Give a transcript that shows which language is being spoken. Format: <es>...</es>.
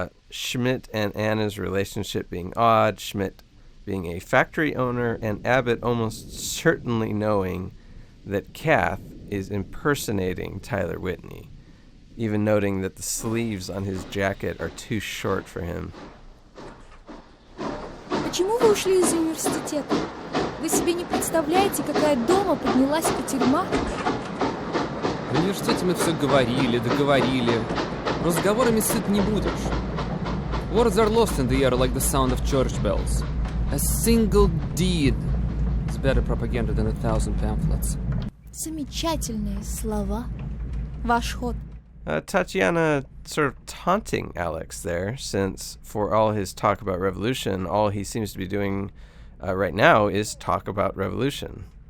<en>Schmidt and Anna's relationship being odd, Schmidt being a factory owner, and Abbott almost certainly knowing that Kath is impersonating Tyler Whitney, even noting that the sleeves on his jacket are too short for him.</en> <ru>Почему вы ушли из университета? Вы себе не представляете, какая дома поднялась тюрьма? В университете мы все говорили, договорили. Разговорами сыт не будешь.</ru> <en>Words are lost in the air like the sound of church bells. A single deed is better propaganda than 1,000 pamphlets.</en> <ru>Замечательные слова. Ваш ход.</ru> <en>Tatiana sort of taunting Alex there, since for all his talk about revolution, all he seems to be doing right now is talk about revolution.</en>